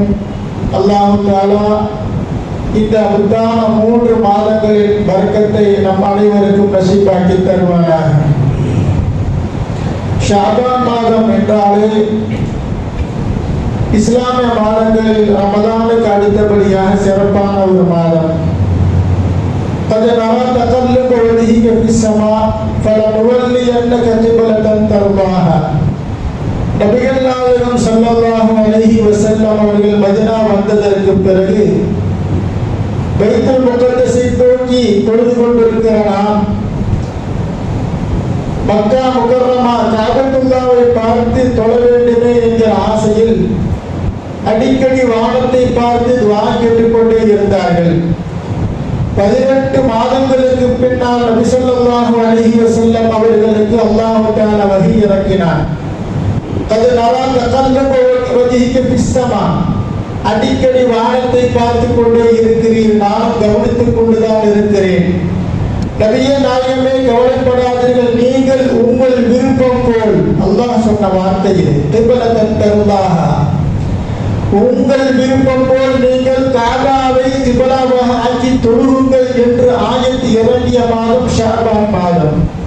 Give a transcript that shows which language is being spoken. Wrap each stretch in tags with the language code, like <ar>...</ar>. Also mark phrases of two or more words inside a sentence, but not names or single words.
<ar>الله تعالى</ar> <ta>இந்த முத்தான 3 மாதங்களின் பரக்கத்தை நம் அனைவருக்கும் நசீபாக்கி தருவானாக. ஷாபான் மாதம் என்றாலே இஸ்லாமிய மாதங்களில் ரமதானுக்கு அடுத்தபடியாக சிறப்பான ஒரு மாதம்.</ta> <ar>قد نرى تقلب وجهك في السماء فلنولينك قبلة ترضاها.</ar> <ta>நபிகள் நாயகம்</ta> <ar>صلى الله عليه وسلم</ar> <ta>அவர்கள் மதீனா வந்ததற்கு பிறகு பைத்துல் முகத்தஸை நோக்கி தொழுது கொண்டிருக்கிற நாம் மக்கா முகர்ரமா காபத்துல்லாவை பார்த்து தொழ வேண்டுமே என்கிற ஆசையில் அடிக்கடி வானத்தை பார்த்து துஆ கேட்டுக்கொண்டே இருந்தார்கள். 18 மாதங்களுக்கு பின்னால் நபி</ta> <ar>صلى الله عليه وسلم</ar> <ta>அவர்களுக்கு</ta> <ar>الله تعالى</ar> <ta>வஹி இறக்கினார்.</ta> <ar>قد نرى تقلب وجهك في السماء.</ar> <ta>அடிக்கடி வானத்தை பார்த்து கொண்டே இருக்கிறீர், நானும் கவனித்துக் கொண்டுதான் இருக்கிறேன். நபியே நாயகமே, கவலைப்படாதீர்கள், நீங்கள் உங்கள் விருப்பம் போல், அல்லாஹ் சொன்ன வார்த்தை இது,</ta> <ar>قبلة ترضاها,</ar> <ta>உங்கள் விருப்பம் போல் நீங்கள் காபாவை கிப்லாவாக ஆக்கி தொழுகுங்கள் என்று ஆயத் இறங்கிய மாதம் ஷாபான் மாதம்.</ta>